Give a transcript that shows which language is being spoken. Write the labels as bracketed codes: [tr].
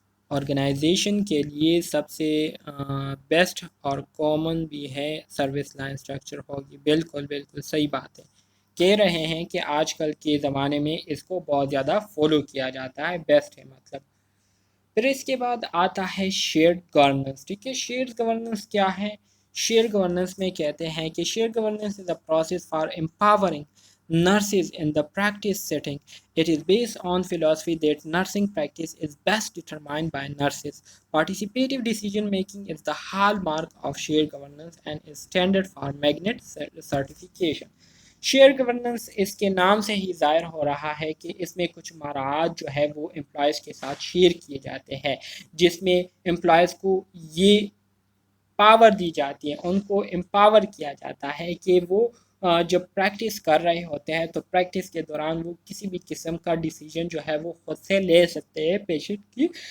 [ur] Organization کے لیے سب سے بیسٹ اور کامن بھی ہے سروس لائن اسٹرکچر ہوگی۔ بالکل بالکل صحیح بات ہے، کہہ رہے ہیں کہ آج کل کے زمانے میں اس کو بہت زیادہ فالو کیا جاتا ہے، بیسٹ ہے مطلب۔ پھر اس کے بعد آتا ہے [en] Shared governance, ٹھیک ہے۔ Shared governance کیا ہے؟ شیئرڈ گورننس میں کہتے ہیں کہ shared governance is a process for empowering nurses in the practice setting. It is based on philosophy that nursing practice is best determined by nurses. Participative decision making is the hallmark of shared governance and is standard for magnet certification. [ur] Share governance اس کے نام سے ہی ظاہر ہو رہا ہے کہ اس میں کچھ مراعات جو ہے وہ امپلائز کے ساتھ شیئر کیے جاتے ہیں، جس میں امپلائز کو یہ پاور دی جاتی ہے، ان کو امپاور کیا جاتا ہے کہ وہ جب پریکٹس کر رہے ہوتے ہیں تو پریکٹس کے دوران وہ کسی بھی قسم کا ڈیسیجن جو ہے وہ خود سے لے سکتے ہیں پیشنٹ کی